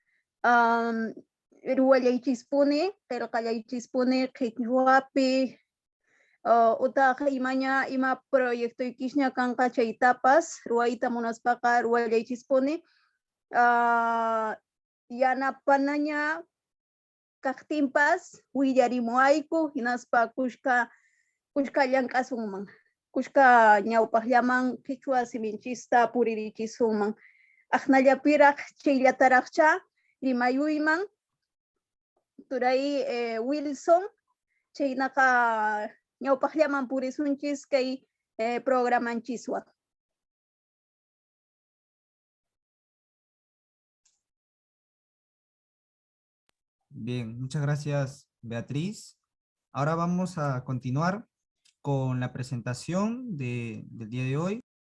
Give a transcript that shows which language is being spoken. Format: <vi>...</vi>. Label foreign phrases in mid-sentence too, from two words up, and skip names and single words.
<qu>ruwallaychispuni, qillqallaychispuni qhichwapi, utaq imaña ima proyectoykishña kanqa chaytapas ruwayta munaspaqa ruwallaychispuni, yanapanaña kaqtinpas willarimuayku hinaspa kushka llank'asunman, kushka ñawpaqllaman qhichwa siminchista puririchisunman. Aqnallapiraq chayllataraqcha rimayuyman turay Wilson, chaynaqa ñawpaqllaman purisunchis kay programanchiswan.</qu> <es>Bien, muchas gracias, Beatriz. Ahora vamos a continuar con la presentación del día de hoy.</es>